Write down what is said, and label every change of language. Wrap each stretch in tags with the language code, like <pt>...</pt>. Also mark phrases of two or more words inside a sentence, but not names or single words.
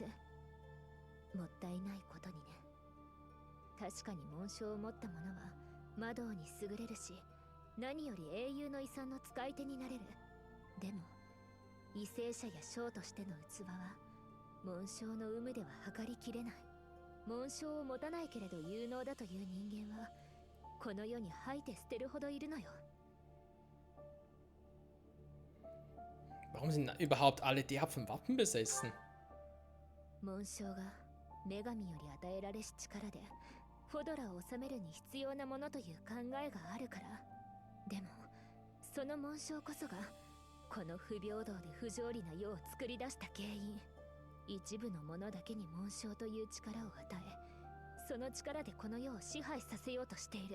<ja>もったいないことにね。確かに紋章を持った者は魔導に優れるし、何より英雄の遺産の使い手になれる。でも為政者や将としての器は紋章の有無では測りきれない。紋章を持たないけれど有能だという人間はこの世に吐いて捨てるほどいるのよ。</ja> <de>Warum sind überhaupt alle derb von Waffen besessen?</de> <ja>紋章が女神より与えられし力でフォドラを治めるに必要なものという考えがあるから。でもその紋章こそがこの不平等で不条理な世を作り出した原因。一部の者だけに紋章という力を与え、その力でこの世を支配させようとしている。</ja>